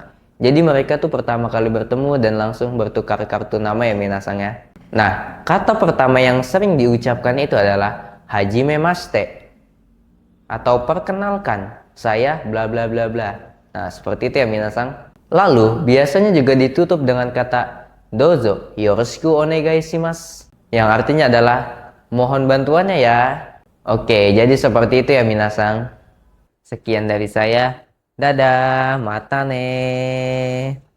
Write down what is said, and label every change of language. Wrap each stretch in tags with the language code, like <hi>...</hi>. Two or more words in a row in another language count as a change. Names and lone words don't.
<id>Jadi mereka tuh pertama kali bertemu dan langsung bertukar kartu nama ya minasang ya. Nah, kata pertama yang sering diucapkan itu adalah</id> <ja>はじめまして</ja> <id>atau perkenalkan, saya bla bla bla bla. Nah, seperti itu ya minasang. Lalu, biasanya juga ditutup dengan kata</id> <ja>どうぞよろしくお願いします,</ja> <id>yang artinya adalah mohon bantuannya ya. Oke, jadi seperti itu ya minasang. Sekian dari saya. Dadah, mata nih.</id>